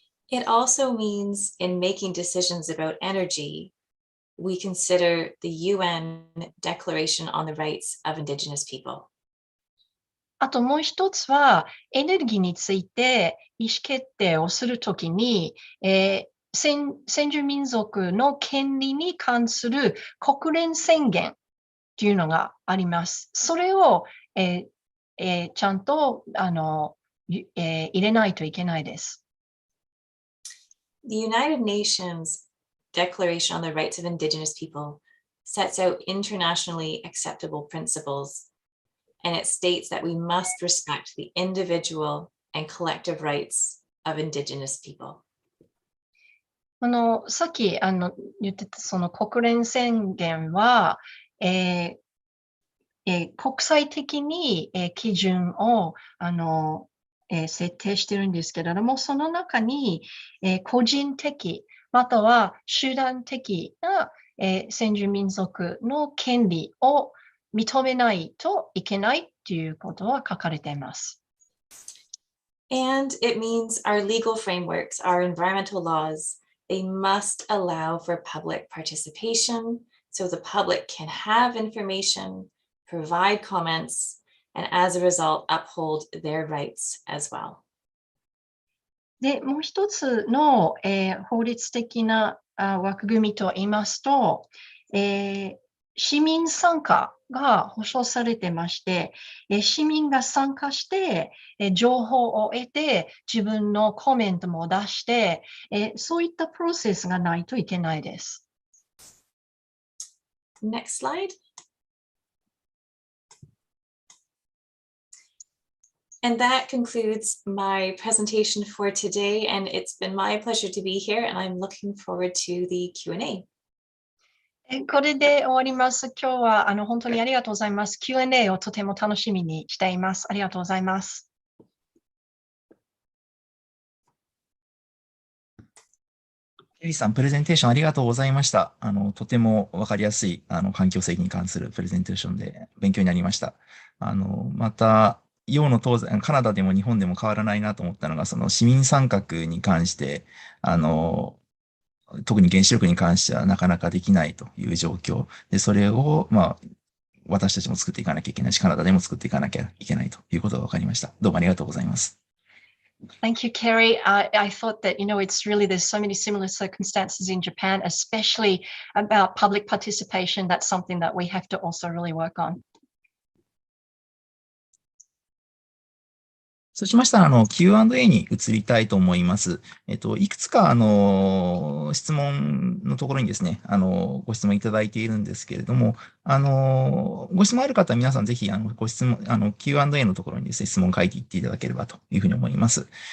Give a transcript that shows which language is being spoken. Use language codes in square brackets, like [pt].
[en] It also means in making decisions about energy, we consider the UN Declaration on the Rights of Indigenous People. [ja] あともう一つは、エネルギーについて意思決定をするときに、先住民族の権利に関する国連宣言というのがあります。それを、ちゃんと入れないといけないです。 [en] The United Nations Declaration on the Rights of Indigenous People sets out internationally acceptable principles, and it states that we must respect the individual and collective rights of Indigenous people. [ja] さっき言ってたその国連宣言は、国際的に、基準を設定してるんですけれども、その中に、個人的または集団的な、先住民族の権利を認めないといけないということは書かれています。 [en] And it means our legal frameworks, our environmental laws, they must allow for public participation so the public can have information, provide comments, and as a result, uphold their rights as well. [ja] で、もう一つの、法律的な枠組みと言いますと、市民参加が保障されてまして、市民が参加して、情報を得て、自分のコメントも出して、そういったプロセスがないといけないです。 [en] Next slide. And that concludes my presentation for today, and it's been my pleasure to be here, and I'm looking forward to the Q&A. [ja] これで終わります。今日は本当にありがとうございます。Q&A をとても楽しみにしています。ありがとうございます。ケリーさん、プレゼンテーションありがとうございました。とてもわかりやすい環境正義に関するプレゼンテーションで勉強になりました。また、洋の東西、カナダでも日本でも変わらないなと思ったのが、その市民参画に関して、特に原子力に関してはなかなかできないという状況で、それを、私たちも作っていかなきゃいけないし、カナダでも作っていかなきゃいけないということが分かりました。どうもありがとうございます。 [en] Thank you, Kerry. I thought that, it's really, there's so many similar circumstances in Japan, especially about public participation. That's something that we have to also really work on. [ja] そうしましたら、Q&A に移りたいと思います。いくつか、質問のところにですね、ご質問いただいているんですけれども、ご質問ある方は皆さんぜひ、ご質問、Q&A のところにですね、質問を書いていっていただければというふうに思います。